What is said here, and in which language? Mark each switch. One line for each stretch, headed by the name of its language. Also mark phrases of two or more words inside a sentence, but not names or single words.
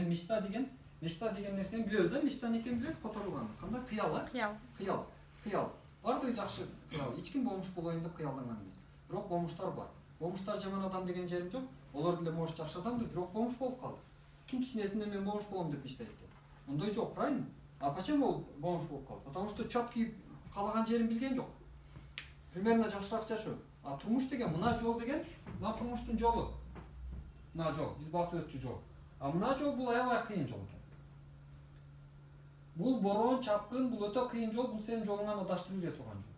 Kyrgyz: Эми мечта деген нерсени билебиз, мечта экенин билебиз, которулган. Кандай кыял, Кыял. Бардыгы жакшы кыял. Эч ким бомуш болоюн деп кыялданган эмес. Бирок бомуштар бар. Бомуштар жаман адам деген жерим жок. Олар деле может жакшы адам, бирок бомуш болуп калды. Ким кичинесинде мен бомуш болом деп иштейт экен. Ондой жок,
Russian: правильно? А почему
Kyrgyz: ол бомуш болуп калды?
Russian: Потому что четкий
Kyrgyz: каалаган жерин билген жок. Примерно жакшыраак жашоо. А турмуш деген мына жол деген, мына турмуштун жолу. Мына жол, биз басып өтчү жол. А мына жол бул аябай кыйын жол экен. Бул борон, чапкын, бул өтө кыйын жол, бул сенин жолуңан адаштырып жүрө турган жол.